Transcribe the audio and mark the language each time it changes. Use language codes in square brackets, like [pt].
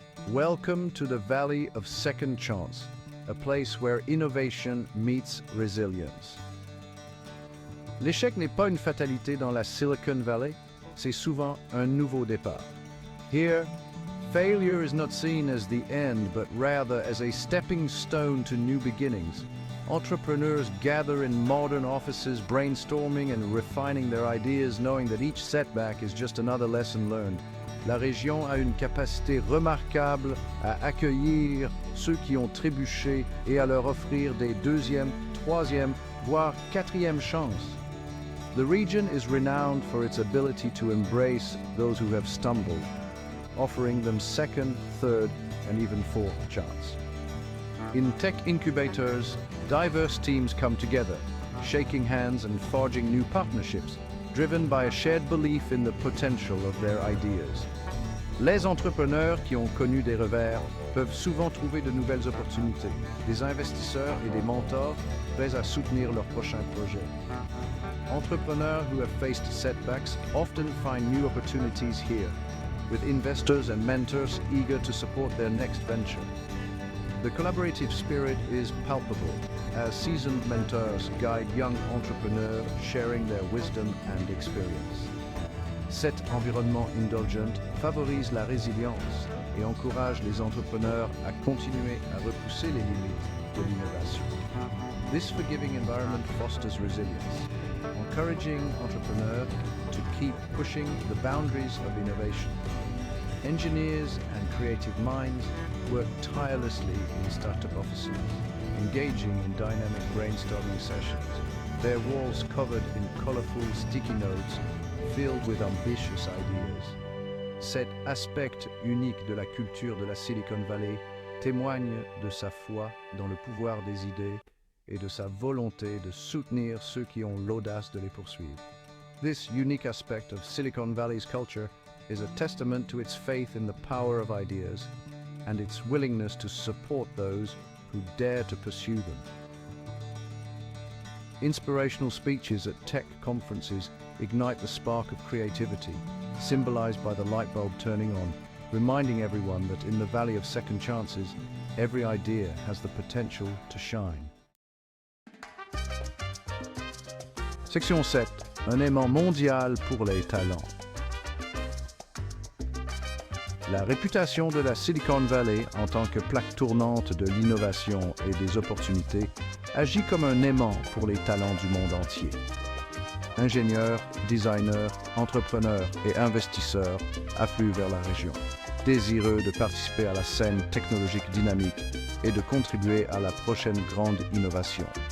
[en] Welcome to the Valley of Second Chance, a place where innovation meets resilience. [fr] L'échec n'est pas une fatalité dans la Silicon Valley, c'est souvent un nouveau départ. [en] Here, failure is not seen as the end, but rather as a stepping stone to new beginnings. Entrepreneurs gather in modern offices, brainstorming and refining their ideas, knowing that each setback is just another lesson learned. [fr] La région a une capacité remarquable à accueillir ceux qui ont trébuché et à leur offrir des deuxièmes, troisièmes, voire quatrièmes chances. [en] The region is renowned for its ability to embrace those who have stumbled, offering them second, third, and even fourth chance. In tech incubators, diverse teams come together, shaking hands and forging new partnerships, driven by a shared belief in the potential of their ideas. [fr] Les entrepreneurs qui ont connu des revers peuvent souvent trouver de nouvelles opportunités, des investisseurs et des mentors prêts à soutenir leurs prochains projets. [en] Entrepreneurs who have faced setbacks often find new opportunities here, with investors and mentors eager to support their next venture. The collaborative spirit is palpable as seasoned mentors guide young entrepreneurs sharing their wisdom and experience. [fr] Cet environnement indulgent favorise la résilience et encourage les entrepreneurs à continuer à repousser les limites de l'innovation. [en] This forgiving environment fosters resilience, encouraging entrepreneurs to keep pushing the boundaries of innovation. Engineers and creative minds work tirelessly in startup offices, engaging in dynamic brainstorming sessions, their walls covered in colorful sticky notes filled with ambitious ideas. [fr] Cet aspect unique de la culture de la Silicon Valley témoigne de sa foi dans le pouvoir des idées et de sa volonté de soutenir ceux qui ont l'audace de les poursuivre. [en] This unique aspect of Silicon Valley's culture is a testament to its faith in the power of ideas and its willingness to support those who dare to pursue them. Inspirational speeches at tech conferences ignite the spark of creativity, symbolized by the light bulb turning on, reminding everyone that in the Valley of Second Chances, every idea has the potential to shine. Section 7. [fr] un aimant mondial pour les talents. La réputation de la Silicon Valley en tant que plaque tournante de l'innovation et des opportunités agit comme un aimant pour les talents du monde entier. Ingénieurs, designers, entrepreneurs et investisseurs affluent vers la région, désireux de participer à la scène technologique dynamique et de contribuer à la prochaine grande innovation.